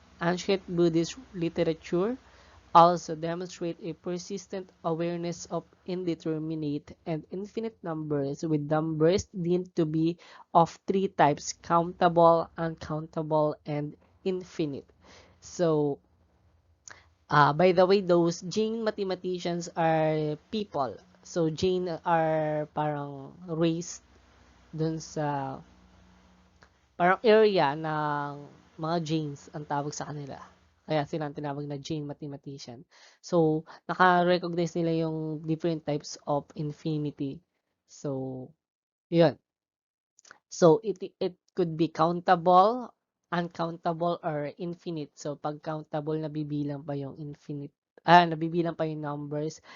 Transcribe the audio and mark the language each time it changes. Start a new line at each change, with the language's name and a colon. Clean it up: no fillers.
English: Ancient Buddhist literature also demonstrate a persistent awareness of indeterminate and infinite numbers, with numbers deemed to be of 3 types: countable, uncountable, and infinite. So, by the way, those Jain mathematicians are people.
Filipino: So, Jain are parang race dun sa parang area ng mga Jains ang tawag sa kanila. Kaya sila ang tinawag na Jain mathematician. So, naka-recognize nila yung different types of infinity.
English: So, yun. So, it could be countable, uncountable, or infinite.
Filipino: So, pag countable, nabibilang pa yung infinite. Nabibilang pa yung numbers.